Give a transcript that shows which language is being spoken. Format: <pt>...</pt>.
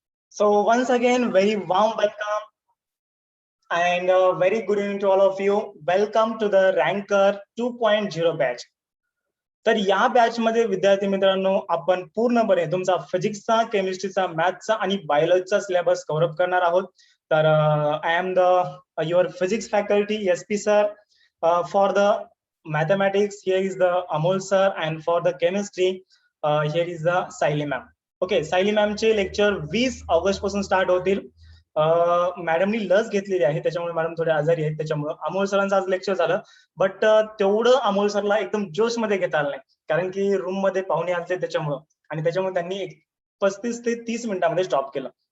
<en>So once again, very warm welcome and very good evening to all of you. Welcome to the Ranker 2.0 batch.</en> <mr>तर या batch मध्ये विद्यार्थी मित्रांनो आपण पूर्णपणे तुमचा फिजिक्सचा, केमिस्ट्रीचा, मॅथ्सचा आणि बायोलॉजीचा सिलेबस कव्हर अप करणार आहोत. तर</mr> <en>I am the your physics faculty SP sir. For the mathematics here is the Amol sir and for the chemistry here is the Saili ma'am.</en> <mr>Okay, Sayali मॅमचे lecture 20 August पासून start होतील. मॅडमनी लस घेतलेली आहे त्याच्यामुळे मॅडम थोडे आजारी आहेत, त्याच्यामुळे अमोल सरांचं आज लेक्चर झालं. बट तेवढं अमोल सरला एकदम जोश मध्ये घेता आलं नाही, कारण की रूम मध्ये पाहुणे आले त्याच्यामुळं, आणि त्याच्यामुळे त्यांनी 35 ते 30 मिनिटांमध्ये स्टॉप केलं.</mr>